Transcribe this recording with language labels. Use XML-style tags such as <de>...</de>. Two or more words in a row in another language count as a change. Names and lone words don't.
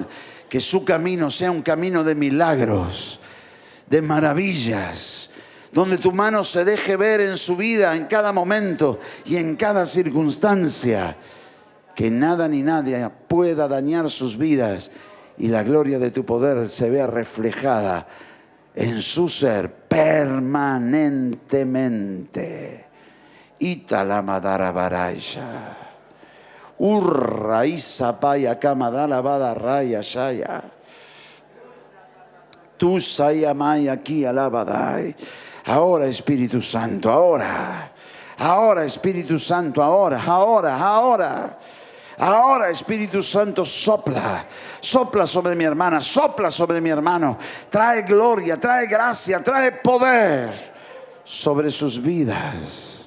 <es>Que su camino sea un camino de milagros, de maravillas, donde tu mano se deje ver en su vida, en cada momento y en cada circunstancia. Que nada ni nadie pueda dañar sus vidas y la gloria de tu poder se vea reflejada en su ser permanentemente. Italamadara Baraya. Urra isapaya kamadala bada raya shaya. Tu sayamay aquí alabadai. Ahora, Espíritu Santo, ahora. Ahora, Espíritu Santo, ahora. Ahora, Espíritu Santo, sopla. Sopla sobre mi hermana, sopla sobre mi hermano. Trae gloria, trae gracia, trae poder sobre sus vidas.</es>